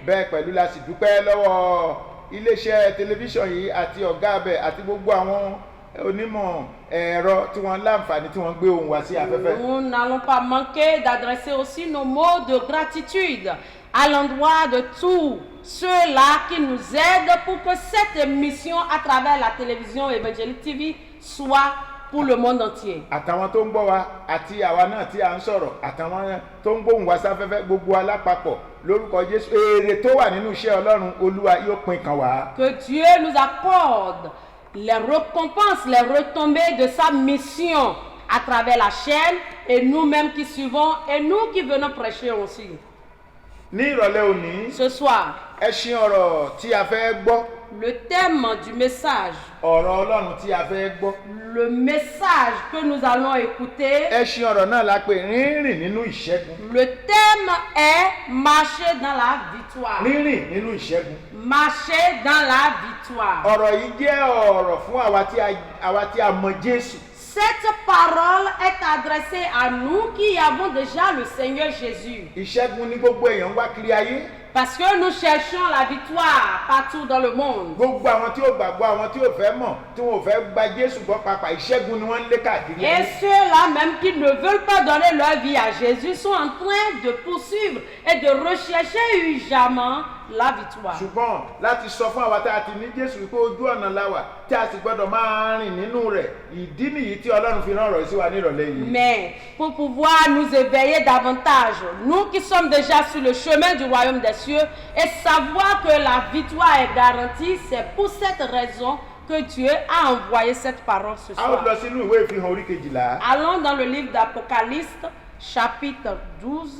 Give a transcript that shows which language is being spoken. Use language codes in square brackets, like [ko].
[yo] Bẹ́ẹ̀ pẹ̀lú la sì dúpẹ́ lọ́wọ́ iléeṣẹ́ tẹlifíṣàn yìí àti ọ̀gá abẹ àti gbogbo àwọn onímọ̀ ẹ̀rọ tí wọ́n láǹfààní tí wọ́n gbé ohùn wá sí afẹ́fẹ́. [fr] Nous n'allons pas manquer d'adresser aussi nos mots de gratitude à l'endroit de tous ceux-là qui nous aident pour que cette émission à travers la télévision Évangélique TV soit pour le monde entier. [yo] Àtàwọn tó ń gbọ́ wa àti àwa náà tí a ń sọ̀rọ̀ àtàwọn tó ń gbóhùn wá sáfẹ́fẹ́ gbogbo alápapọ̀ lórúkọ Jésù èrè tó wà nínú iṣẹ́ Ọlọ́run Olúwa yóò pín kan wá. [fr] Que Dieu nous accorde les récompenses, les retombées de sa mission à travers la chaîne et nous-mêmes qui suivons et nous qui venons prêcher aussi. [yo] Ní ìrọ̀lẹ́ òní, [fr] Ce soir, [yo] ẹṣin ọ̀rọ̀ tí a fẹ́ gbọ́, [fr] le thème du message, [yo] ọ̀rọ̀ Ọlọ́run tí a fẹ́ gbọ́. [fr] le message que nous allons écouter, [yo] Ẹṣin ọ̀rọ̀ náà la pè rírìn nínú ìṣẹ́gun. [fr] le thème est marcher dans la victoire. [yo] Rírìn nínú ìṣẹ́gun. [fr] Marcher dans la victoire. [yo] Ọ̀rọ̀ yìí jẹ́ ọ̀rọ̀ fún àwa tí a mọ Jésù. [fr] Cette parole est adressée à nous qui avons déjà le Seigneur Jésus. [yo] Ìṣẹ́gun ní gbogbo èèyàn wá kiri ayé. [fr] Parce que nous cherchons la victoire partout dans le monde. [yo] Gbogbo àwọn tí ó gbàgbọ́ àwọn tí ó fẹ́ mọ̀ tí wọn ò fẹ́ gba Jésù gbọ́ pàápàá ìṣẹ́gun ni wọ́n ń lé káàkiri. [fr] Et ceux-là même qui ne veulent pas donner leur vie à Jésus sont en train de poursuivre et de rechercher urgemment la victoire. [yo] Ṣùgbọ́n láti sọ fún àwa tá a ti ní Jésù wípé ojú ọ̀nà la wà tí a sì gbọ́dọ̀ máa rìn nínú rẹ̀ ìdí nìyí tí Ọlọ́run fi rán ọ̀rọ̀ sí wa ní ìrọ̀lẹ́ yìí. [fr] Mais pour pouvoir nous éveiller davantage, nous qui sommes déjà sur le chemin du royaume des cieux et savoir que la victoire est garantie, c'est pour cette raison que Dieu a envoyé cette parole ce [yo] A ó [fr] soir. [yo] lọ sínú ìwé ìfihàn orí 12. [fr] Allons dans le livre d'Apocalypse, chapitre 12,